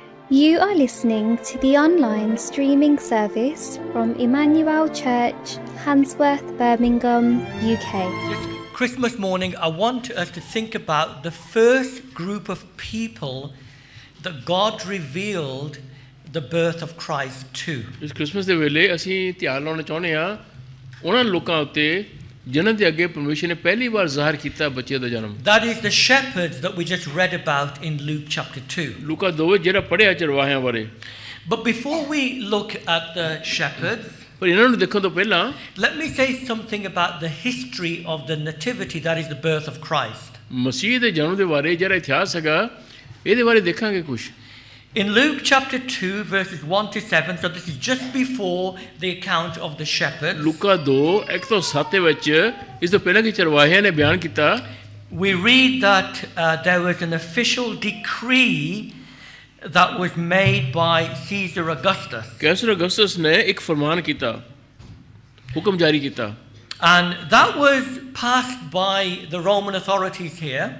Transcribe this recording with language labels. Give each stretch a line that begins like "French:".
English: You are listening to the online streaming service from Emmanuel Church, Handsworth, Birmingham, UK. This Christmas morning, I want us to think about the first group of people that God revealed the birth of Christ to.
Punjabi: ਇਸ Christmas ਦੇ ਵੇਲੇ ਅਸੀਂ ਧਿਆਨ ਲਾਉਣਾ ਚਾਹੁੰਦੇ ਹਾਂ ਉਹਨਾਂ ਲੋਕਾਂ ਉੱਤੇ ਜਿਨ੍ਹਾਂ ਦੇ ਅੱਗੇ ਪਰਮੇਸ਼ਰ ਨੇ ਪਹਿਲੀ ਵਾਰ ਜ਼ਾਹਰ ਕੀਤਾ ਬੱਚੇ ਦਾ ਜਨਮ।
English: That is the shepherds that we just read about in Luke chapter 2.
Punjabi: ਲੂਕਾ 2 ਜਿਹੜਾ ਪੜ੍ਹਿਆ ਚਰਵਾਹਿਆਂ ਬਾਰੇ।
English: But before we look at the shepherds,
Punjabi: ਪਰ ਇਹਨਾਂ ਨੂੰ ਦੇਖਣ ਤੋਂ ਪਹਿਲਾਂ
English: let me say something about the history of the nativity, that is the birth of Christ.
Punjabi: ਮਸੀਹ ਦੇ ਜਨਮ ਦੇ ਬਾਰੇ ਜਿਹੜਾ ਇਤਿਹਾਸ ਹੈਗਾ ਇਹਦੇ ਬਾਰੇ ਦੇਖਾਂਗੇ ਕੁਝ।
English: In Luke chapter 2 verses 1 to 7, so this is just before the account of the shepherds.
Punjabi: ਲੂਕਾ 2 1 ਤੋਂ 7 ਵਿੱਚ ਇਸ ਤੋਂ ਪਹਿਲਾਂ ਕਿ ਚਰਵਾਹਿਆਂ ਨੇ ਬਿਆਨ ਕੀਤਾ,
English: we read that there was an official decree that was made by Caesar Augustus.
Punjabi: Cancer ਅਗਸਤਸ ਨੇ ਇੱਕ ਫਰਮਾਨ ਕੀਤਾ, ਹੁਕਮ ਜਾਰੀ ਕੀਤਾ।
English: And that was passed by the Roman authorities here